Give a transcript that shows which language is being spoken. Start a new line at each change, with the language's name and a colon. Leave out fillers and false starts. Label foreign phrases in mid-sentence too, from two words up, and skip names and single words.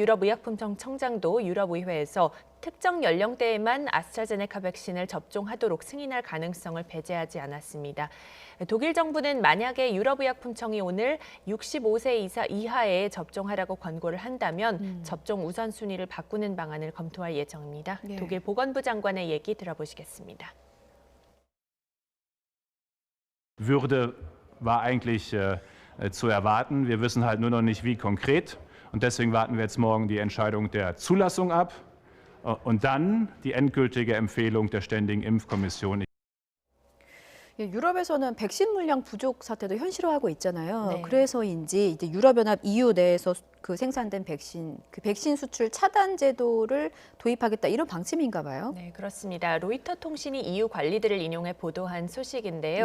Korean: 에머쿡 유럽의약품청 청장도 유럽의회에서 특정 연령대에만 아스트라제네카 백신을 접종하도록 승인할 가능성을 배제하지 않았습니다. 독일 정부는 만약에 유럽의약품청이 오늘 65세 이하에 접종하라고 권고를 한다면 접종 우선순위를 바꾸는 방안을 검토할 예정입니다. 네. 독일 보건부 장관의 얘기 들어보시겠습니다.
German: War eigentlich zu erwarten. Wir wissen halt nur noch nicht, wie konkret. Und deswegen warten wir jetzt morgen die Entscheidung der Zulassung ab und dann die endgültige Empfehlung der Ständigen Impfkommission.
Korean: 예, 유럽에서는 백신 물량 부족 사태도 현실화하고 있잖아요. 네. 그래서인지 이제 유럽연합 EU 내에서 그 생산된 백신, 그 백신 수출 차단 제도를 도입하겠다 이런 방침인가 봐요. 네, 그렇습니다. 로이터 통신이 EU 관리들을 인용해 보도한 소식인데요.